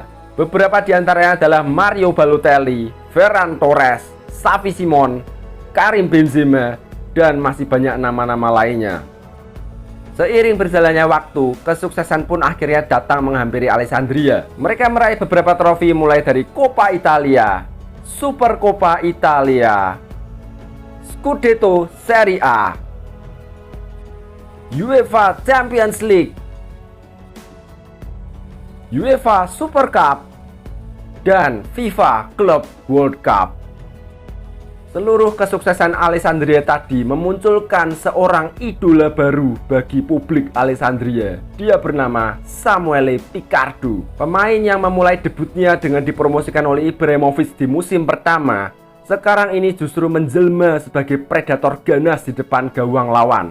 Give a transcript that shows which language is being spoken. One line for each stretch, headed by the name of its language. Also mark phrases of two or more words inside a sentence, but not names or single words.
Indonesian: Beberapa di antaranya adalah Mario Balotelli, Ferran Torres, Xavi Simons, Karim Benzema, dan masih banyak nama-nama lainnya. Seiring berjalannya waktu, kesuksesan pun akhirnya datang menghampiri Alessandria. Mereka meraih beberapa trofi mulai dari Coppa Italia, Supercoppa Italia, Scudetto Serie A, UEFA Champions League, UEFA Super Cup, dan FIFA Club World Cup. Seluruh kesuksesan Alessandria tadi memunculkan seorang idola baru bagi publik Alessandria. Dia bernama Samuele Picardo. Pemain yang memulai debutnya dengan dipromosikan oleh Ibrahimovic di musim pertama, sekarang ini justru menjelma sebagai predator ganas di depan gawang lawan.